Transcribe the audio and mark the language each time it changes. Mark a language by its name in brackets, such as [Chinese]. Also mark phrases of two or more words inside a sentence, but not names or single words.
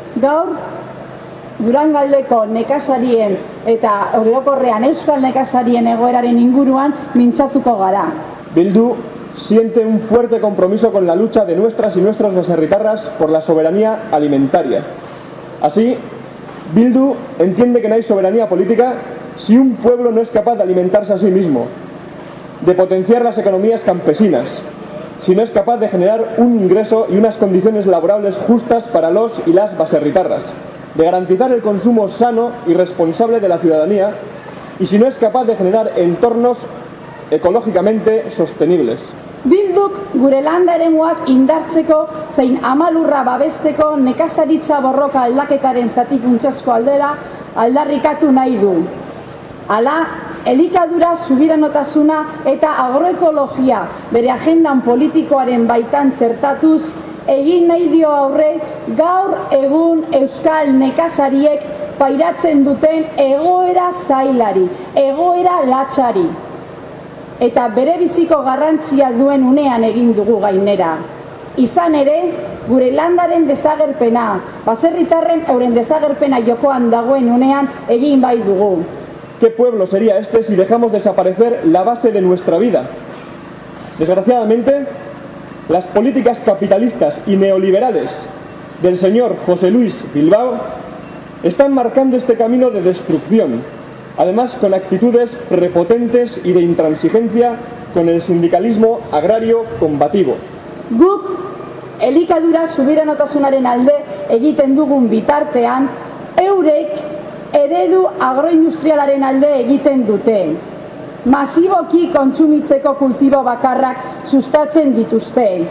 [Basque] Gaur, Durangaldeko nekazarien eta orokorrean euskal nekazarien egoeraren inguruan mintzatuko gara. [Spanish] Bildu siente un fuerte compromiso con la lucha de nuestras y nuestros becerritarras por la soberanía alimentaria. Así, Bildu entiende que no hay soberanía política si un pueblo no es capaz de alimentarse a sí mismo, de potenciar las economías campesinas, si no es capaz de generar un ingreso y unas condiciones laborables justas para los y las baserritarras, de garantizar el consumo sano y responsable de la ciudadanía y si no es capaz de generar entornos ecológicamente sostenibles. [Basque] Bilduk gure landa eremuak indartzeko zein amalurra babesteko nekazaritza borroka aldaketaren zati funtsezko aldera aldarrikatu nahi du. Hala, elikadura subiranotasuna eta agroekologia bere agendan politikoaren baitan txertatuz egin nahi dio aurre gaur egun euskal nekazariek pairatzen duten egoera zailari, egoera latzari. Eta bere biziko garrantzia duen unean egin dugu gainera. Izan ere, gure landaren desagerpena, baserritarren euren desagerpena jokoan dagoen unean egin bai dugu. [Spanish] ¿Qué pueblo sería este si dejamos desaparecer la base de nuestra vida? Desgraciadamente, las políticas capitalistas y neoliberales del señor José Luis Bilbao están marcando este camino de destrucción, además con actitudes prepotentes y de intransigencia con el sindicalismo agrario combativo. [Basque] Guk elikadura subiranotasunaren alde egiten dugun bitartean, eurek eredu agroindustrialaren alde egiten dute. Masiboki kontsumitzeko kultibo bakarrak sustatzen dituzte.